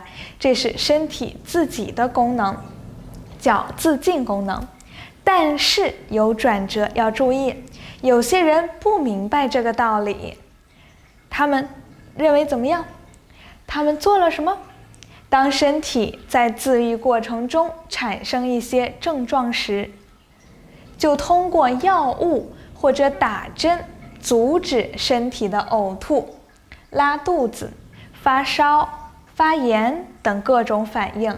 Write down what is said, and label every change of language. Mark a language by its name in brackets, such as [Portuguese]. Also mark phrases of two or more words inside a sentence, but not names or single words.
[Chinese] 這是身體自己的功能，叫自淨功能。但是有轉折，要注意，有些人不明白這個道理，他們認為怎麼樣？他們做了什麼？當身體在自癒過程中產生一些症狀時，就通過藥物或者打針阻止身體的嘔吐、拉肚子、發燒、發炎等各種反應。